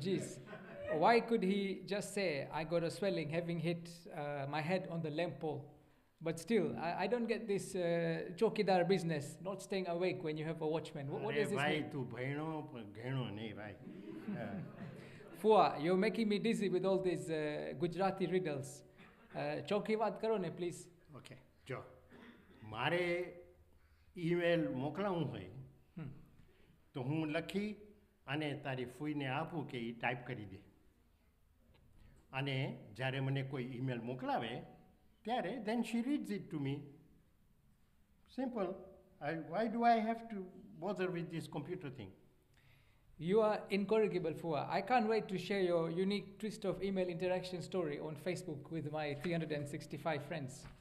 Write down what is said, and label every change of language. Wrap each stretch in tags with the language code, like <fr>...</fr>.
<en>Jeez, why could he just say I got a swelling having hit my head on the lamp pole? But still, I don't get this chokidar business, not staying awake when you have a watchman. What does this mean?</en> <gu>તું ભણ્યો પણ ઘણો નહીં ભાઈ.</gu> <en>Fua, you're making me dizzy with all these Gujarati riddles.</en> <gu>Choki વાત કરો ને, please. Okay જો મારે ઈમેલ મોકલાવવું હોય તો હું લખી અને તારી ફૂઈને આપું કે એ ટાઈપ કરી દે. અને જ્યારે મને કોઈ ઈમેલ મોકલાવે ત્યારે</gu> <en>then she reads it to me. Simple. Why do I have to bother with this computer thing? You are incorrigible, Fua. I can't wait to share your unique twist of email interaction story on Facebook with my 365 friends.</en>